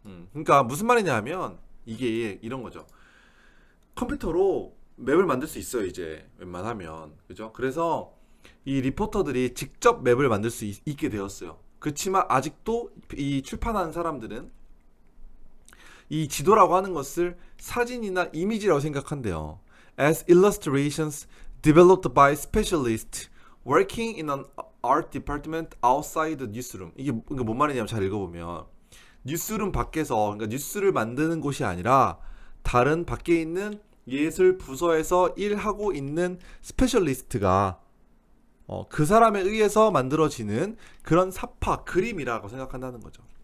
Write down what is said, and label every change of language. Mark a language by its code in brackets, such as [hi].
[ko] 그러니까 무슨 말이냐 하면 이게 이런 거죠. 컴퓨터로 맵을 만들 수 있어요, 이제 웬만하면. 그죠? 그래서 이 리포터들이 직접 맵을 만들 수 있게 되었어요. 그렇지만 아직도 이 출판하는 사람들은 이 지도라고 하는 것을 사진이나 이미지라고 생각한대요. [en] As illustrations developed by specialists working in an art department outside the newsroom. [ko] 이게 뭔 말이냐면 잘 읽어보면 뉴스룸 밖에서, 그러니까 뉴스를 만드는 곳이 아니라 다른 밖에 있는 예술 부서에서 일하고 있는 스페셜리스트가 그 사람에 의해서 만들어지는 그런 사파, 그림이라고 생각한다는 거죠.